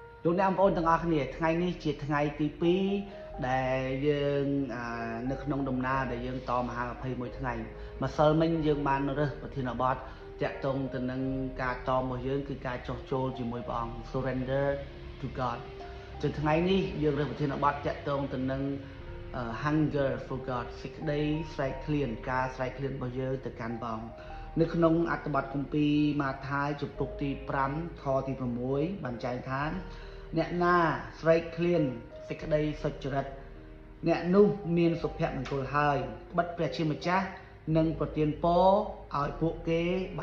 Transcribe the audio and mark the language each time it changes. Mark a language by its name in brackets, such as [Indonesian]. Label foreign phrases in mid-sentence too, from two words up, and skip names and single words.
[Khmer] លោកអ្នកបងប្អូនទាំងអស់គ្នាថ្ងៃនេះជាថ្ងៃទី2ដែលយើងនៅក្នុងដំណើរដែលយើងតមហា21ថ្ងៃម្សិលមិញយើងបានរើសប្រធានបទតាក់ទងទៅនឹងការតមរបស់យើងគឺការចោះចូលជាមួយព្រះអង្គ [English] surrender to God [Khmer] ចុងថ្ងៃនេះយើងរើសប្រធានបទតាក់ទងទៅនឹង [English] hunger for God [Khmer] សេចក្តីស្រេកឃ្លានការ ស្រេកឃ្លានរបស់យើងទៅកាន់ព្រះអង្គនៅក្នុងអត្ថបទគម្ពីរម៉ាថាយជំពូកទី5ខទី6បានចែងថាអ្នកណាស្រេកឃ្លានសេចក្តីសុចរិតអ្នកនោះមានសុភមង្គលហើយបិទព្រះជាម្ចាស់និងប្រទានពរឲ្យពួកគេបាន